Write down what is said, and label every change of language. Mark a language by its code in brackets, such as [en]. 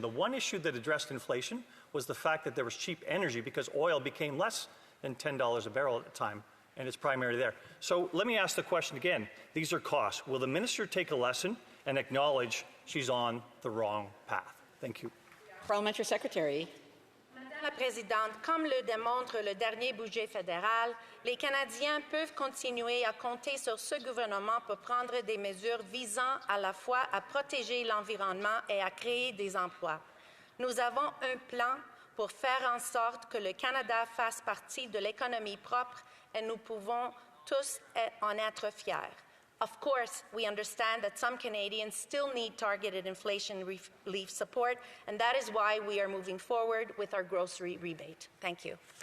[en] The one issue that addressed inflation was the fact that there was cheap energy because oil became less than $10 a barrel at the time, and it's primarily there. So let me ask the question again. These are costs. Will the minister take a lesson and acknowledge she's on the wrong path? Thank you. Parliamentary Secretary. [fr] Madame la Présidente, comme le démontre le dernier budget fédéral, les Canadiens peuvent continuer à compter sur ce gouvernement pour prendre des mesures visant à la fois à protéger l'environnement et à créer des emplois. Nous avons un plan pour faire en sorte que le Canada fasse partie de l'économie propre et nous pouvons tous en être fiers. [en] Of course, we understand that some Canadians still need targeted inflation relief support, and that is why we are moving forward with our grocery rebate. Thank you.